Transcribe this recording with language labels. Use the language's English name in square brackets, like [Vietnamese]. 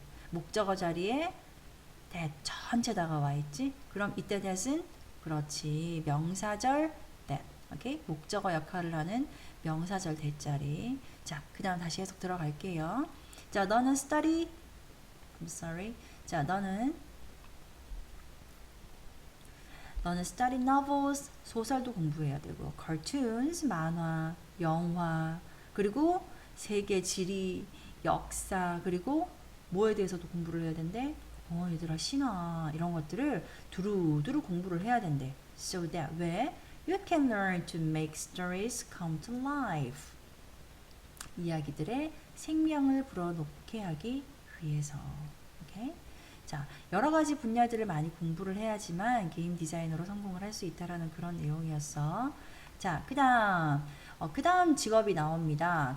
[Korean] 목적어 자리에 that 전체다가 와 있지. 그럼 이때 that은 그렇지. 명사절 that. 오케이? 목적어 역할을 하는 명사절 that자리. 자, 그다음 다시 해석 들어갈게요. 자, 너는 [English] study I'm sorry. [Korean] 자, 너는 [English] study novels [Korean] 소설도 공부해야 되고 cartoons 만화, 영화 그리고 세계 지리, 역사 그리고 뭐에 대해서도 공부를 해야 된대? 얘들아 신화 이런 것들을 두루두루 공부를 해야 된대. [English] So that [Korean] 왜? [English] You can learn to make stories come to life. [Korean] 이야기들의 생명을 불어넣게 하기 위해서. 오케이? 자, 여러 가지 분야들을 많이 공부를 해야지만 게임 디자이너로 성공을 할 수 있다라는 그런 내용이었어. 자, 그 다음 직업이 나옵니다.